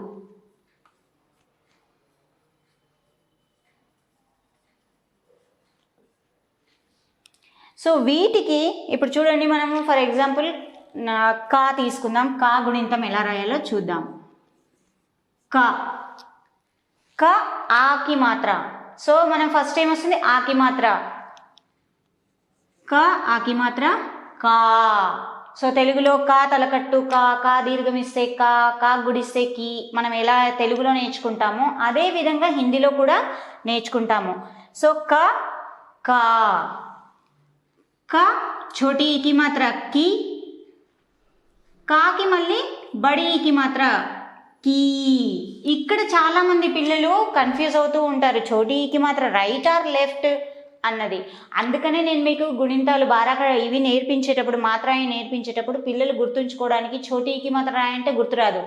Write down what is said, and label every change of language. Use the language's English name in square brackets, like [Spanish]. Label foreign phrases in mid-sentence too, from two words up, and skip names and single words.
[Telugu] సో వీటికి ఇప్పుడు చూడండి, మనము [English] for example [Telugu] కా తీసుకుందాం. కా గుణింతం ఎలా రాయాలో చూద్దాం. క క [Hindi] आ की मात्रा. [Telugu] సో మనం ఫస్ట్ ఏం వస్తుంది? [Hindi] आ की मात्रा। क आ की मात्रा का. [Telugu] సో తెలుగులో కా తలకట్టు కా, కా దీర్ఘమిస్తే కా, కా గుడిస్తే కి. మనం ఎలా తెలుగులో నేర్చుకుంటామో అదే విధంగా హిందీలో కూడా నేర్చుకుంటాము. సో క కా. కా [Hindi] छोटी ई की मात्रा [Telugu] కి. కాకి మళ్ళీ [Hindi] बड़ी ई की मात्रा [Telugu] కీ. ఇక్కడ చాలా మంది పిల్లలు కన్ఫ్యూజ్ అవుతూ ఉంటారు, [Hindi] छोटी ई की मात्रा [English] right or left [Telugu] అన్నది. అందుకనే నేను మీకు గుణింతాలు ఇవి నేర్పించేటప్పుడు, మాత్రాన్ని నేర్పించేటప్పుడు పిల్లలు గుర్తుంచుకోవడానికి [Hindi] छोटी ई की मात्रा [Telugu] రాయంటే గుర్తురాదు.